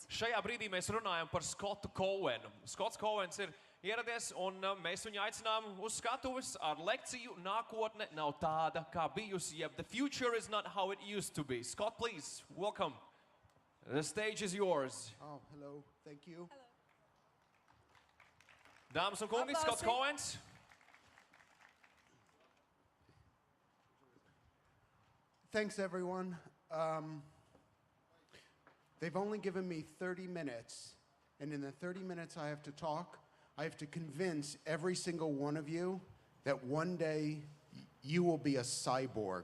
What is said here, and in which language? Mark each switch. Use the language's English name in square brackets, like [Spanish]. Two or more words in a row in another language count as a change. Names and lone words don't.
[Latvian] Šajā brīdī mēs runājam par Skotu Cohenu. Skots Cohens ir ieradies, un mēs viņu aicinām uz skatuves ar lekciju Nākotne nav tāda, kā bijusi, jeb The future is not how it used to be. [English] Scott, please, welcome. The stage is yours. Oh, hello. Thank you. Hello. [Latvian] Dāmas un kungi, Skots Cohens. [English] Thanks, everyone. They've only given me 30 minutes, and in the 30 minutes I have to talk, I have to convince every single one of you that one day you will be a cyborg.